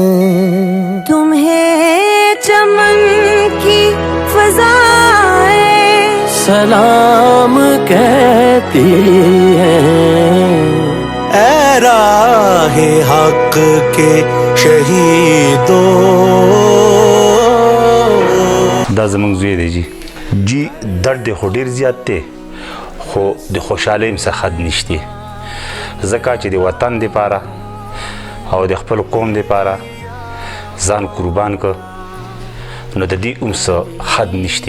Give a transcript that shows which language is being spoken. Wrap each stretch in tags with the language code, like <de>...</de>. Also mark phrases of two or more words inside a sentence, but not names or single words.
<ur>تمہیں چمن کی فضائیں سلام کہتی ہیں. اے راہِ حق کے شہیدوں.</ur> <ps>دا زمونږ زوی دی جی درد خو ډېر زیات دی، خو د خوشحالۍ څخه حد نشته، ځکه چې د وطن دپاره او د خپل قوم دپاره ځان قربان کړ، نو د دې هم څه حد نشته.</ps>